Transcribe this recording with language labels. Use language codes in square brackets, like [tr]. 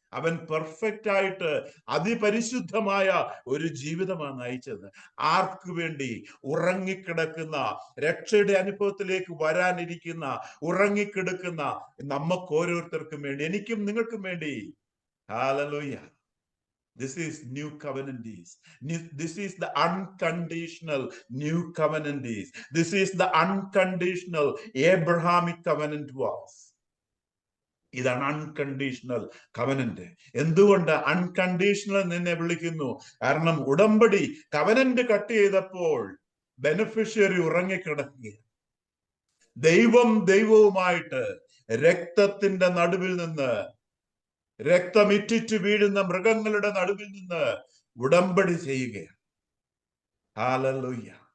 [ml] അവൻ പെർഫെക്റ്റ് ആയിട്ട് അതിപരിശുദ്ധമായ ഒരു ജീവിതമാണ് നയിച്ചത്. ആർക്കു വേണ്ടി? ഉറങ്ങിക്കിടക്കുന്ന, രക്ഷയുടെ അനുഭവത്തിലേക്ക് വരാനിരിക്കുന്ന, ഉറങ്ങിക്കിടക്കുന്ന നമുക്ക് ഓരോരുത്തർക്കും വേണ്ടി, എനിക്കും നിങ്ങൾക്കും വേണ്ടി. [en] Hallelujah. This is new covenant is. This is the unconditional new covenant is. This is the unconditional Abrahamic covenant was. [ml] ഇതാണ് അൺകണ്ടീഷണൽ കവനന്റ്. എന്തുകൊണ്ട് അൺകണ്ടീഷണൽ നിന്നെ വിളിക്കുന്നു? കാരണം ഉടമ്പടി, കവനന്റ് കട്ട് ചെയ്തപ്പോൾ ബെനിഫിഷ്യറി ഉറങ്ങിക്കിടക്കുകയാണ്. ദൈവവുമായിട്ട് രക്തത്തിന്റെ നടുവിൽ നിന്ന്, രക്തമിറ്റിറ്റ് വീഴുന്ന മൃഗങ്ങളുടെ നടുവിൽ നിന്ന് ഉടമ്പടി ചെയ്യുകയാണ്. ഹല്ലേലൂയ.